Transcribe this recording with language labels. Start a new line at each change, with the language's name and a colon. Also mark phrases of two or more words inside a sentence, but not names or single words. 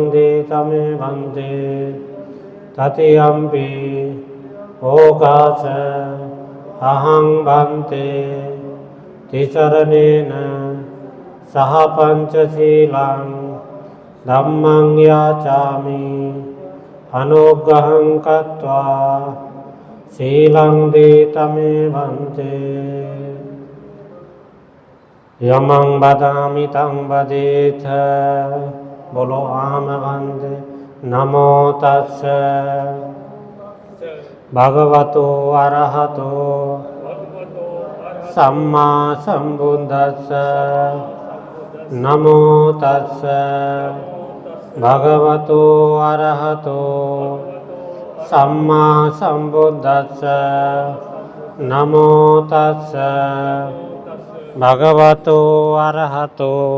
Pali: देतमे वन्दे तृतीयंपि ओकाश अहं वन्दे तिसरणेन सह पंचशीलं धम्मं याचामि अनुग्रहं कृत्वा शीलं देतमे वन्दे यमं वदामि तं वदेथ बोलो आम वन्दे नमो तस्स भगवतो अरहतो सम्मा सम्बुद्धस्स नमो तस्स भगवतो अरहतो सम्मा सम्बुद्धस्स नमो तस्स भगवतो अरहतो